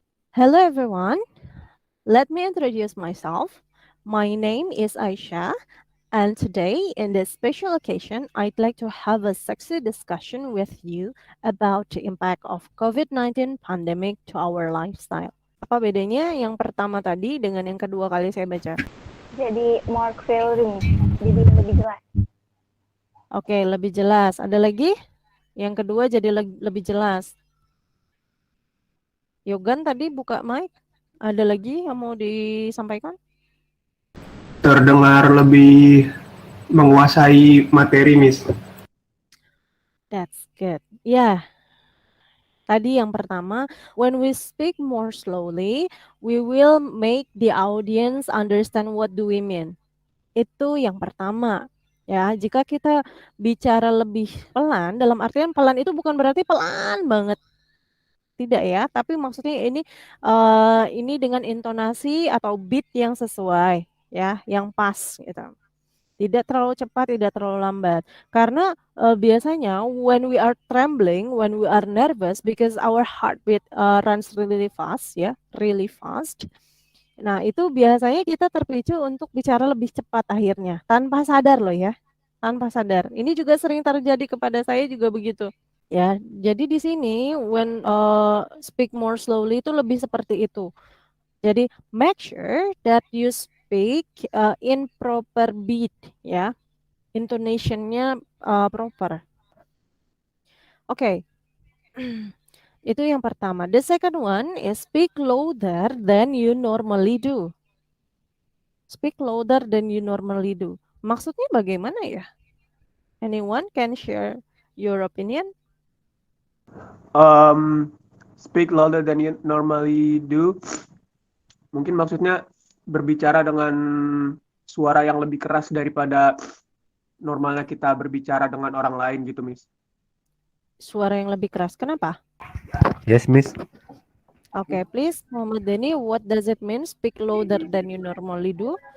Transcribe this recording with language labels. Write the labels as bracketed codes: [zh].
[en] Hello everyone, let me introduce myself. My name is Aisha. And today, in this special occasion, I'd like to have a sexy discussion with you about the impact of COVID-19 pandemic to our lifestyle. [id] Apa bedanya yang pertama tadi dengan yang kedua kali saya baca? Jadi [en] more clearing, [id] jadi lebih jelas. Oke, lebih jelas. Ada lagi? Yang kedua jadi lebih jelas. Yogan tadi buka mic. Ada lagi yang mau disampaikan? Terdengar lebih menguasai materi, Miss. [en] That's good. Yeah. [id] Tadi yang pertama, [en] when we speak more slowly, we will make the audience understand what do we mean. [id] Itu yang pertama. Ya, jika kita bicara lebih pelan, dalam artian pelan itu bukan berarti pelan banget. Tidak ya, tapi maksudnya ini dengan intonasi atau beat yang sesuai, ya, yang pas gitu. Tidak terlalu cepat, tidak terlalu lambat. Karena biasanya [en] when we are trembling, when we are nervous, because our heartbeat runs really fast, ya, really fast. [id] Nah, itu biasanya kita terpicu untuk bicara lebih cepat akhirnya, tanpa sadar loh ya, tanpa sadar. Ini juga sering terjadi kepada saya juga begitu. Ya, jadi di sini [en] when speak more slowly [id] itu lebih seperti itu. [en] Jadi make sure that you speak in proper beat ya. [id] Intonation-nya proper. Oke. Itu yang pertama. [en] The second one is speak louder than you normally do. Speak louder than you normally do. [id] Maksudnya bagaimana ya? [en] Anyone can share your opinion? Speak louder than you normally do. [id] Mungkin maksudnya berbicara dengan suara yang lebih keras daripada normalnya kita berbicara dengan orang lain gitu, Miss. Suara yang lebih keras. Kenapa? [en] Yes, Miss. Okay, please, Muhammad Denny, what does it mean speak louder than you normally do?